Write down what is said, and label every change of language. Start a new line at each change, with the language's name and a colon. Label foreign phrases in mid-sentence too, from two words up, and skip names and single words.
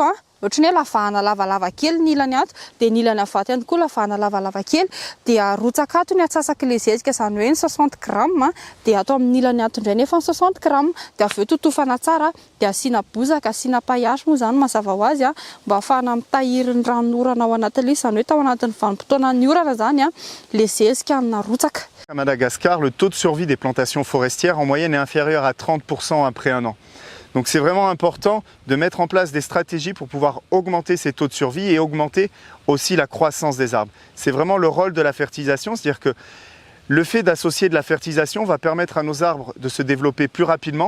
Malagasy: ohatra ny hoe lavahana lavalava kely ny ilany ato, dia ny ilany avato ihany koa lavahana lavalava kely, dia arotsaka ato ny atsasaky le zezika, izany hoe ny 60 grammes, dia atao amin'ny ilany ato indray nefa ny 60 grammes, dia avy eo totofana tsara, dia asiana bozaka, asiana paillasy moa zany mazava ho azy mba ahafahana mitahiry ny ranorana ao anatin'ilay izy, izany hoe tao anatin'ny vanim-potoana ny orana zany le zezika narotsaka.
French: À Madagascar, le taux de survie des plantations forestières en moyenne est inférieur à 30% après un an. Donc c'est vraiment important de mettre en place des stratégies pour pouvoir augmenter ces taux de survie et augmenter aussi la croissance des arbres. C'est vraiment le rôle de la fertilisation, c'est-à-dire que Le fait d'associer de la fertilisation va permettre à nos arbres de se développer plus rapidement.